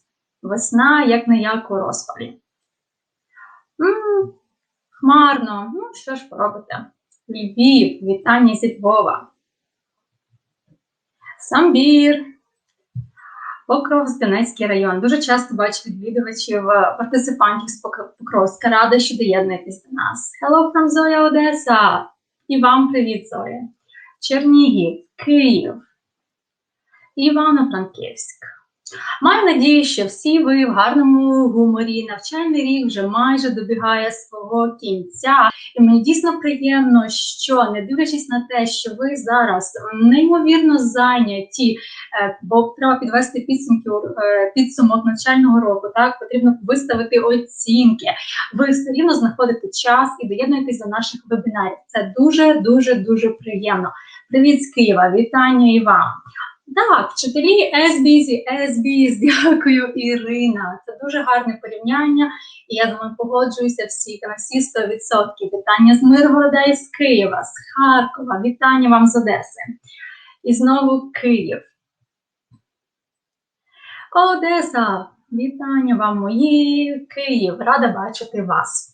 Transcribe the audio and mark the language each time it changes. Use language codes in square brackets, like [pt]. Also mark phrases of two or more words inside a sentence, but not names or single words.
[uk] Весна, як-не-як, у розпалі. Хмарно. Ну, що ж поробите? Львів, вітання зі Львова. Самбір. Покровськ, Донецький район. Дуже часто бачу відвідувачів, партисипантів з Покровська. Рада, що доєднуєтесь до нас. [en] Hello from [uk] Зоя, Одеса. І вам привіт, Зоя. Чернігів, Київ, Івано-Франківськ. Маю надію, що всі ви в гарному гуморі. Навчальний рік вже майже добігає свого кінця. І мені дійсно приємно, що, не дивлячись на те, що ви зараз неймовірно зайняті, бо треба підвести підсумок навчального року, так, потрібно виставити оцінки. Ви все рівно знаходите час і доєднуєтесь до наших вебінарів. Це дуже приємно. Привіт з Києва, вітання і вам. Так, вчителі [en] as busy, [uk] дякую, Ірина. Це дуже гарне порівняння, і я з вами погоджуюся на всі 100%. Вітання з Миргорода і з Києва, з Харкова, вітання вам з Одеси. І знову Київ. Одеса, вітання вам мої, Київ, рада бачити вас.